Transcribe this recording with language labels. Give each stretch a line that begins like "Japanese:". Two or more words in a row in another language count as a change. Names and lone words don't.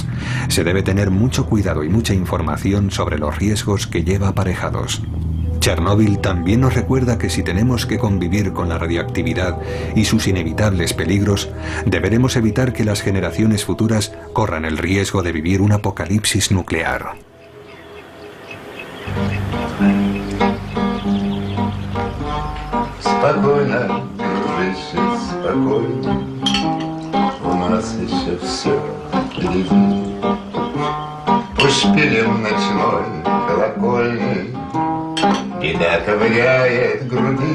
Spanish: Se debe tener mucho cuidado y mucha información sobre los riesgos que lleva aparejados. Chernóbil también nos recuerda que si tenemos que convivir con la radioactividad y sus inevitables peligros, deberemos evitar que las generaciones futuras corran el riesgo de vivir un apocalipsis nuclear.
Russian: Спокойно, дружище, спокойно. У нас еще все впереди. Пусть шпилем ночной колокольный беда ковыряет груди.